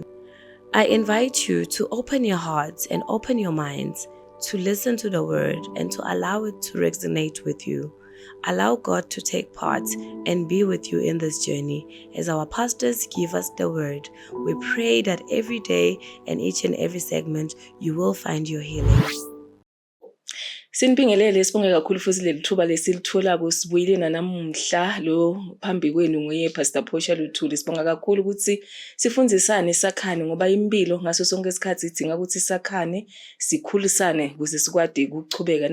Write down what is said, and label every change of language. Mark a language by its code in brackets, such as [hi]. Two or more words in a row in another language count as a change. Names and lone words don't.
[en] I invite you to open your hearts and open your minds to listen to the Word and to allow it to resonate with you. Allow God to take part and be with you in this journey as our pastors give us the Word. We pray that every day and each and every segment you will find your healing. [ss] Sinibingelele sibonge kakhulu futhi leli thuba lesilithola kusibuyile namuhla lo phambi kwenu ngoye Pastor Phosha Luthuli. Sibonga kakhulu ukuthi sifundzisane sakhane ngoba impilo ngaso sonke isikhathi idinga ukuthi sakhane sikhulisane ukuze sikwade ukuchubeka.